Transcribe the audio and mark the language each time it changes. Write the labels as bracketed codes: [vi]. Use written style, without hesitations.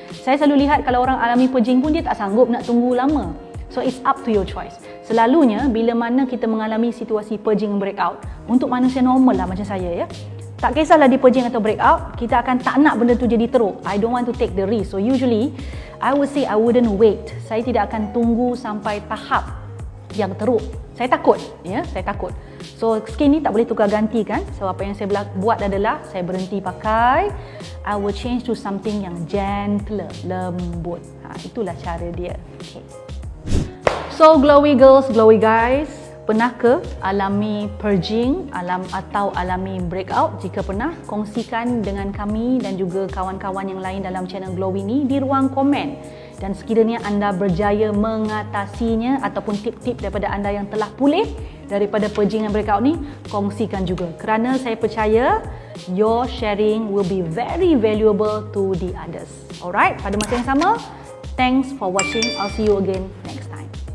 [ms] Saya selalu lihat kalau orang alami purging pun dia tak sanggup nak tunggu lama. [en] So it's up to your choice. [ms] Selalunya bila mana kita mengalami situasi purging breakout, untuk manusia normal lah macam saya ya, tak kisahlah dia purging atau breakout, kita akan tak nak benda tu jadi teruk. [en] I don't want to take the risk. So usually I would say I wouldn't wait. [ms] Saya tidak akan tunggu sampai tahap yang teruk. Saya takut, ya, saya takut. So skin ni tak boleh tukar ganti kan. So apa yang saya buat adalah saya berhenti pakai. [en] I will change to something yang gentler, lembut. [ms] Itulah cara dia. [en] Okay. So glowy girls, glowy guys, [ms] pernah ke alami purging atau alami breakout? Jika pernah, kongsikan dengan kami dan juga kawan-kawan yang lain dalam channel Glowy ni di ruang komen. Dan sekiranya anda berjaya mengatasinya ataupun tip-tip daripada anda yang telah pulih daripada purging dan breakout ni, kongsikan juga. Kerana saya percaya [en] your sharing will be very valuable to the others. Alright, [ms] pada masa yang sama, [en] thanks for watching. I'll see you again next time.